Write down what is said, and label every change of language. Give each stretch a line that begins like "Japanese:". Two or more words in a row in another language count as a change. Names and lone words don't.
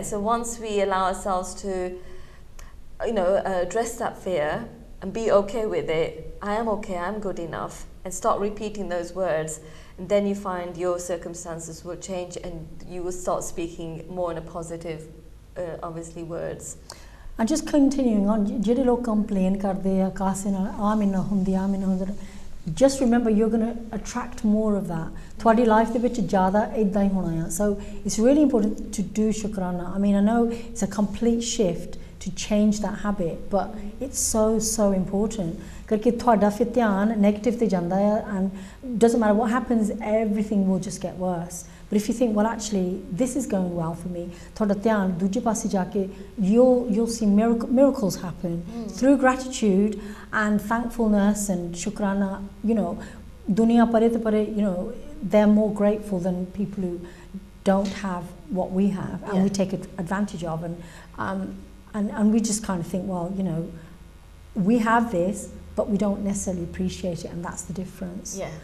English: So once we allow ourselves to address that fear and be okay with it, I am okay, I'm good enough, and start repeating those words, and then you find your circumstances will change and you will start speaking more in a positive, obviously, words. And just continuing on,
Punjabi: ਜਿਹੜੇ ਲੋਕ complain ਕਰਦੇ ਆ ਕਾਸੇ ਨਾਲ ਆ ਮੈਨੂੰ ਹੁੰਦੀ
English: just remember you're going to attract more of that.
Punjabi: ਤੁਹਾਡੀ life ਦੇ ਵਿੱਚ ਜ਼ਿਆਦਾ ਇਦਾਂ ਹੀ ਹੋਣਾ ਆ.
English: So it's really important to do ਸ਼ੁਕਰਾਨਾ. I mean, I know it's a complete shift to change that habit, but it's so important.
Punjabi: Because ਤੁਹਾਡਾ ਫਿਰ ਧਿਆਨ negative ਤੇ ਜਾਂਦਾ ਆ,
English: and doesn't matter what happens, everything will just get worse. But if you think, well, actually, this is going well for me,
Punjabi: ਤੁਹਾਡਾ ਧਿਆਨ ਦੂਜੇ ਪਾਸੇ ਜਾ ਕੇ,
English: you'll see miracles happen through gratitude and thankfulness and shukrana. You know,
Punjabi: ਦੁਨੀਆ ਪਰੇ ਤੇ ਪਰੇ,
English: you know, they're more grateful than people who don't have what we have, and we take advantage of, and we just kind of think, well, you know, we have this, but we don't necessarily appreciate it, and that's the difference.